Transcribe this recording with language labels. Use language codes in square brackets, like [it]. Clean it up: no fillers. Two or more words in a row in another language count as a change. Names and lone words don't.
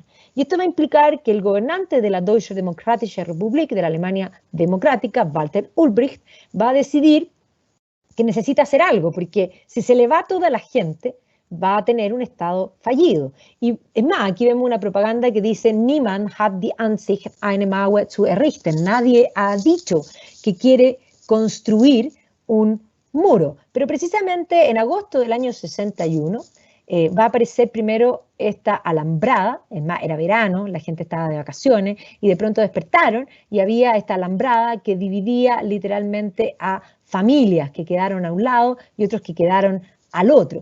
[es] Y esto va a implicar que el gobernante de la Deutsche Demokratische Republik, de la Alemania democrática, Walter Ulbricht, va a decidir que necesita hacer algo, porque si se le va toda la gente, va a tener un Estado fallido. Y es más, aquí vemos una propaganda que dice [de] Niemand hat die Ansicht, eine Mauer zu errichten. [es] Nadie ha dicho que quiere construir un muro. Pero precisamente en agosto del año 61 va a aparecer primero esta alambrada, es más, era verano, la gente estaba de vacaciones, y de pronto despertaron y había esta alambrada que dividía literalmente a familias que quedaron a un lado y otros que quedaron al otro.